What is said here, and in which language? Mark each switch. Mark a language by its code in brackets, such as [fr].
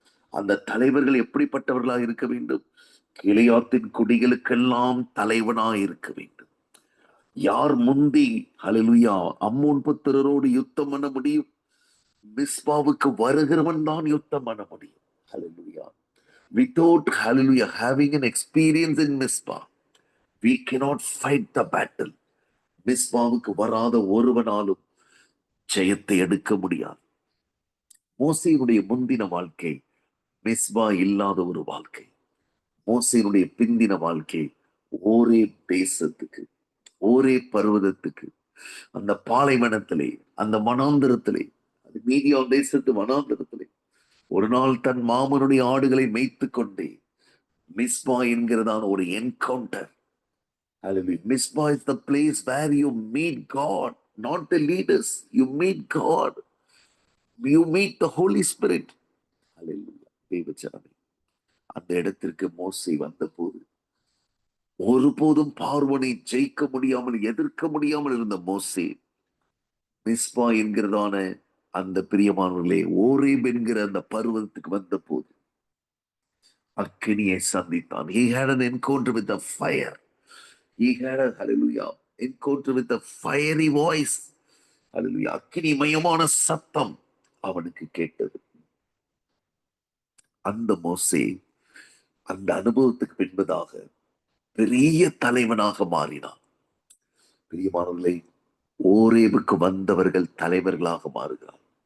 [ta] அந்த தலைவர்கள் எப்படிப்பட்டவர்களாக இருக்க வேண்டும்? கீலேயாத்தின் குடிகளுக்கெல்லாம் தலைவனாய் இருக்க வேண்டும். யார் முந்தி ஹல்லேலூயா அம்மோன் புத்திரரோடு யுத்தம் பண்ண முடியும்? மிஸ்பாவுக்கு வருகிறவன் தான் யுத்தம் பண்ண முடியும். ஹல்லேலூயா. [en] Without hallelujah having an experience in Mizpah, we cannot fight the battle. [ta] மிஸ்பாவுக்கு வராத ஒருவனாலும் ஜெயத்தை எடுக்க முடியாது. மோசேயினுடைய முந்தின வாழ்க்கை மிஸ்பா இல்லாத ஒரு வாழ்க்கை. மோசேயினுடைய பிந்தின வாழ்க்கை ஒரே தேசத்துக்கு, ஒரே பர்வதத்துக்கு, அந்த பாலைவனத்திலே, அந்த வனாந்திரத்திலே, அது மீதியா தேசத்து வனாந்திரத்திலே ஒரு நாள் தன் மாமனுடைய ஆடுகளை மேய்த்து கொண்டே மிஸ்பா என்கிறதான ஒரு encounter. Hallelujah. [en] Mizpah is the place where you meet God, not the leaders. You meet God. You meet the Holy Spirit. Hallelujah. [ta] தேவச்சனமே, அந்த இடத்திற்கு மோசே வந்தபோது ஒருபோதும் பார்வோனை ஜெயிக்க முடியாமல், எதிர்க்க முடியாமல் இருந்த மோசே மிஸ்பா என்கிறதான அந்த பிரியமானவர்களே ஓரேப் என்கிற அந்த பர்வதத்துக்கு வந்த போது அக்கினியை சந்தித்தான். [en] He had an encounter with the fire. He had a hallelujah encounter with a fiery voice. Hallelujah. [ta] அக்கினி மயமான சத்தம் அவனுக்கு கேட்டது. அந்த மோசே அந்த அனுபவத்துக்கு பின்பதாக பெரிய தலைவனாக மாறினான். பிரியமானவர்களே, ஓரேபுக்கு வந்தவர்கள் தலைவர்களாக மாறுகிறார்.